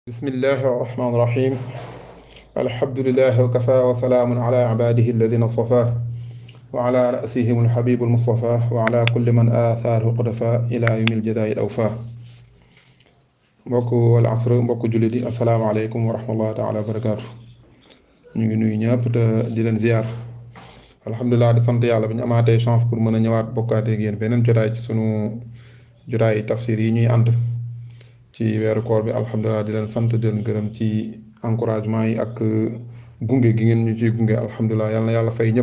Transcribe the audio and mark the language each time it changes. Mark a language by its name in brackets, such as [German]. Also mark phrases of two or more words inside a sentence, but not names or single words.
[Arabic] بسم الله الرحمن الرحيم. الحمد لله وكفى وسلام على عباده الذين اصطفاه وعلى رأسهم الحبيب المصطفى وعلى كل من آثاره قدفا إلى يوم الجزاء الأوفى. [Wolof] mbokk wal asr mbokk jullit yi [Arabic] السلام عليكم ورحمة الله تعالى وبركاته. [Wolof] ñu ngi nuyu ñëpp te di leen ziar alhamdulilah di sant yàlla bi ñu amaatee [French] chance pour [Wolof] mën a ñëwaat bokkaatee ak yéen beneen jotaay ci sunu jotaay tafsir yi ñuy ànd ci weeru koor bi alhamdulilah di leen sant di leen gërëm ci encouragement yi ak gunge gi ngeen ñu ciy gunge alhamdulilah yal na yàlla fay ñëpp.